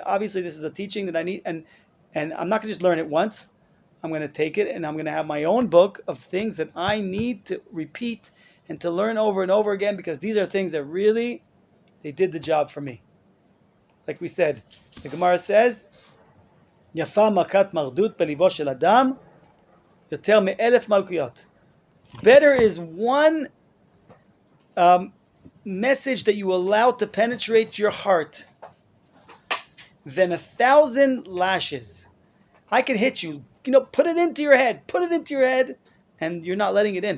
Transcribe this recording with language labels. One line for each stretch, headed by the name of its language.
English: Obviously, this is a teaching that I need, and I'm not going to just learn it once. I'm going to take it, and I'm going to have my own book of things that I need to repeat and to learn over and over again, because these are things that really, they did the job for me. Like we said, the Gemara says,
Hebrew: יפה מכת מרדות בליבו של אדם, יותר מאלף מלכויות.
English: Better is one message that you allow to penetrate your heart than 1,000 lashes. I can hit you, put it into your head, and you're not letting it in.